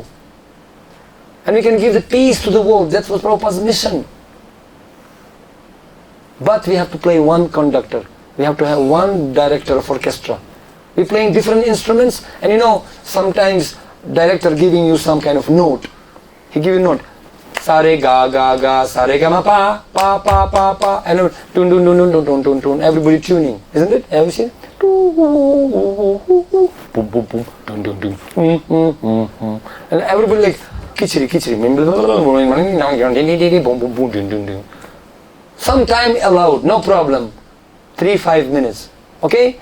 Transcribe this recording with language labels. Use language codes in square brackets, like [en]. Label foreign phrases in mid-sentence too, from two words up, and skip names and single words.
[en] And we can give the peace to the world. That's what Prabhupada's mission. But we have to play one conductor. We have to have one director of orchestra. We're playing different instruments, and sometimes director giving you some kind of note. He give you note. Sa re ga ga ga, sa re ga ma pa pa pa pa pa, and tune tune tune tune tune tune tune. Everybody tuning, isn't it? Have you seen? Boom boom boom, dun dun dun. And everybody like kichiri kichiri. Boom boom boom, dun dun dun. Some time allowed, no problem. 3-5 minutes, okay?